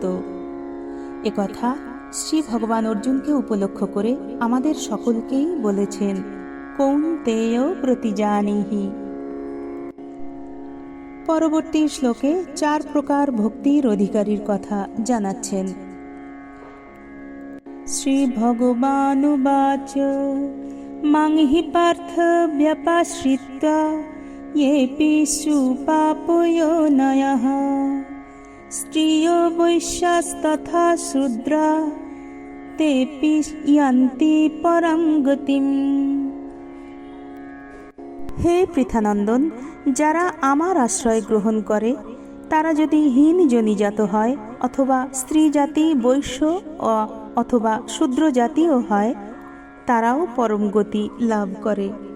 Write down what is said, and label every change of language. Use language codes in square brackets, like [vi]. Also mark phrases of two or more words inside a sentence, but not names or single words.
[bn] একথা শ্রী ভগবান অর্জুনকে উপলক্ষ করে আমাদের সকলকেই বলেছেন, [sa] কৌন্তেয় প্রতিজানীহি। [bn] পরবর্তী শ্লোকে 4 প্রকার ভক্তির অধিকারীর কথা জানাচ্ছেন। [sa] শ্রী ভগবানুবাচ মাং হি পার্থ ব্যপাশ্রিত্বা येऽपि सुपापयोनयः स्त्रियो वैश्यास्तथा शूद्रा तेऽपि यान्ति परं गतिम्। [bn] হে পৃথানন্দন, যারা আমার আশ্রয় গ্রহণ করে তারা যদি হীন জনিজাত হয় অথবা স্ত্রী জাতি, বৈশ্য অথবা শূদ্র জাতিও হয়, তারাও পরম গতি লাভ করে।